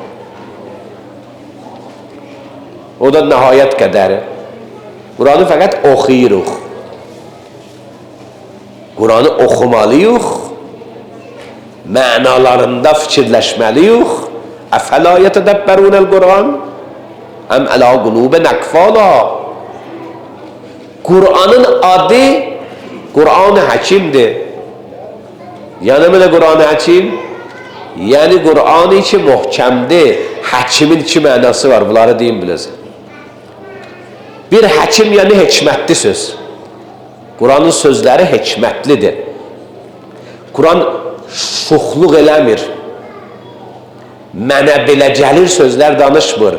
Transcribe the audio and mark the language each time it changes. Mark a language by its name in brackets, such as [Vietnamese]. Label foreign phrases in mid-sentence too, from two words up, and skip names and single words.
[Azerbaijani] O da nəhayət qədəri. Kur'an'ı fəqət oxuyuruq. Kur'an'ı oxumalıyıq, mənalarında fikirləşməliyik. [Arabic] أفلا يتدبرون القرآن? أم على قلوب أقفالها. [Azerbaijani] Kur'an'ın adı Kur'an-ı Hakim'dir. [Turkish] Yani mi de Kur'an-ı Hakim? Yani Kur'an-ı içi muhkemdir. [Azerbaijani] Hakimin iki mənası var. Bunları deyin biləsən. Bir hakim yani hikmətli söz. Kur'an'ın sözləri hikmətlidir. Quran şuxluq eləmir. Mənə belə gəlir sözlər danışmır.